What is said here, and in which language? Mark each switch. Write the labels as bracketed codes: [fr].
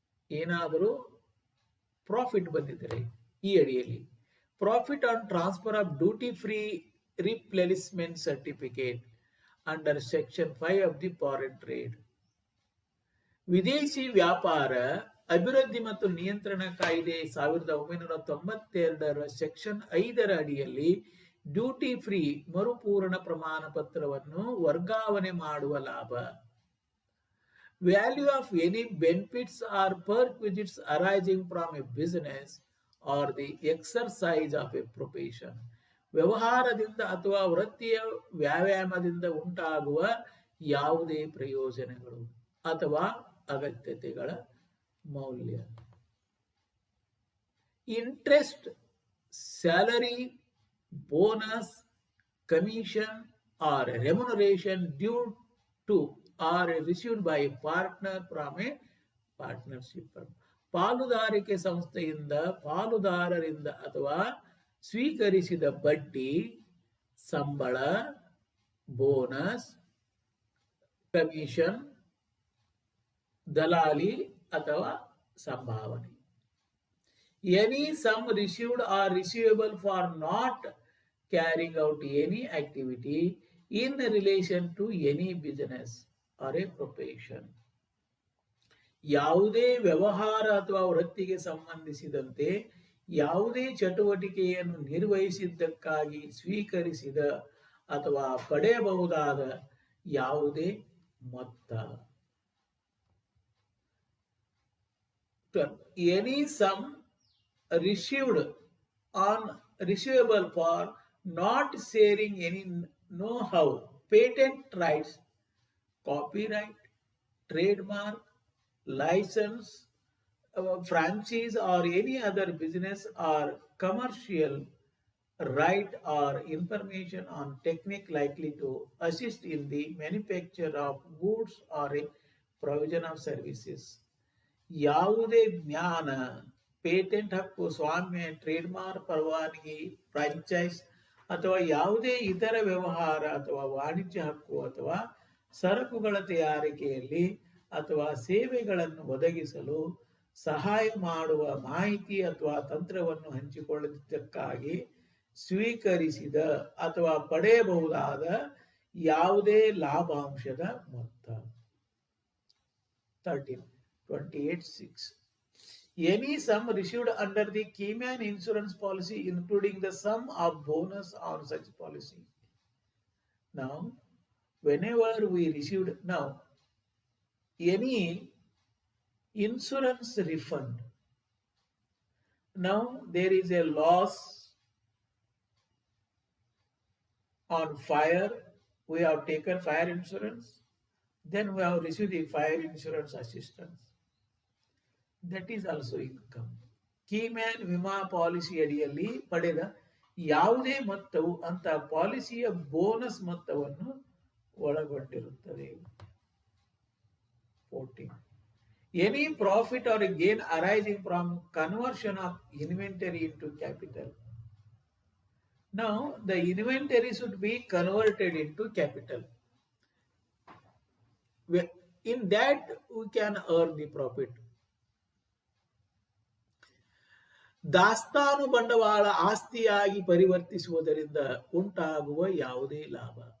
[kn] ಏನಾದರೂ ಪ್ರಾಫಿಟ್ ಬಂದಿದ್ದರೆ ಈ ಅಡಿಯಲ್ಲಿ [en] Profit on transfer of duty free replacement certificate under section 5 of the foreign trade. [kn] ವಿದೇಶಿ ವ್ಯಾಪಾರ ಅಭಿವೃದ್ಧಿ ಮತ್ತು ನಿಯಂತ್ರಣ ಕಾಯ್ದೆ 1992ರ ಸೆಕ್ಷನ್ 5ರ ಅಡಿಯಲ್ಲಿ ಡ್ಯೂಟಿ ಫ್ರೀ ಮರುಪೂರಣ ಪ್ರಮಾಣ ಪತ್ರವನ್ನು ವರ್ಗಾವಣೆ ಮಾಡುವ ಲಾಭ. [en] Value of any benefits or perquisites arising from a business or the exercise of a profession. [kn] ವ್ಯವಹಾರದಿಂದ ಅಥವಾ ವೃತ್ತಿಯ ವ್ಯಾಯಾಮದಿಂದ ಉಂಟಾಗುವ ಯಾವುದೇ ಪ್ರಯೋಜನಗಳು ಅಥವಾ ಅಗತ್ಯತೆಗಳ ಮೌಲ್ಯ. [en] Interest, salary, bonus, commission or remuneration due to or received by a partner from a partnership firm. [kn] ಪಾಲುದಾರಿಕೆ ಸಂಸ್ಥೆಯಿಂದ ಪಾಲುದಾರರಿಂದ ಅಥವಾ ಸ್ವೀಕರಿಸಿದ ಬಡ್ಡಿ, ಸಂಬಳ, ಬೋನಸ್, ಕಮಿಷನ್, ದಲಾಲಿ ಅಥವಾ ಸಂಭಾವನೆ. [en] Any sum received or receivable for not carrying out any activity in relation to any business or a profession. [kn] ಯಾವುದೇ ವ್ಯವಹಾರ ಅಥವಾ ವೃತ್ತಿಗೆ ಸಂಬಂಧಿಸಿದಂತೆ ಯಾವುದೇ ಚಟುವಟಿಕೆಯನ್ನು ನಿರ್ವಹಿಸಿದ್ದಕ್ಕಾಗಿ ಸ್ವೀಕರಿಸಿದ ಅಥವಾ ಪಡೆಯಬಹುದಾದ ಯಾವುದೇ ಮೊತ್ತ. [en] Any sum received on receivable for not sharing any know-how, patent rights, copyright, trademark, license, franchise or any other business or commercial right or information on technique likely to assist in the manufacture of goods or a provision of services. [kn] ಯಾವುದೇ ಜ್ಞಾನ, patent ಹಕ್ಕು, ಸ್ವಾಮ್ಯ, trademark, ಪರವಾನಗಿ, franchise ಅಥವಾ ಯಾವುದೇ ಇತರ ವ್ಯವಹಾರ ಅಥವಾ ವಾಣಿಜ್ಯ ಹಕ್ಕು ಅಥವಾ ಸರಕುಗಳ ತಯಾರಿಕೆಯಲ್ಲಿ ಅಥವಾ ಸೇವೆಗಳನ್ನು ಒದಗಿಸಲು ಸಹಾಯ ಮಾಡುವ ಮಾಹಿತಿ ಅಥವಾ ತಂತ್ರವನ್ನು ಹಂಚಿಕೊಳ್ಳುವುದಕ್ಕಾಗಿ ಸ್ವೀಕರಿಸಿದ ಅಥವಾ ಪಡೆಯಬಹುದಾದ ಯಾವುದೇ ಲಾಭಾಂಶದ ಮೊತ್ತ. 28(6). [en] Any sum received under the Keyman insurance policy, including the sum of bonus on such policy. Now, whenever we received any insurance refund, now there is a loss on fire, we have taken fire insurance, then we have received the fire insurance assistance. That is also income. [kn] ಕೀಮ್ಯಾನ್ ವಿಮಾ policy ಅಡಿಯಲ್ಲಿ ಪಡೆದ ಯಾವುದೇ ಮೊತ್ತವು ಅಂತ ಪಾಲಿಸಿಯ bonus ಮೊತ್ತವನ್ನು ಒಳಗೊಂಡಿರುತ್ತದೆ. 14. [en] Any profit or gain arising from conversion of inventory into capital. Now, the inventory should be converted into capital. In that, we can earn the profit. [kn] ದಾಸ್ತಾನು ಬಂಡವಾಳ ಆಸ್ತಿಯಾಗಿ ಪರಿವರ್ತಿಸುವುದರಿಂದ ಉಂಟಾಗುವ ಯಾವುದೇ ಲಾಭ.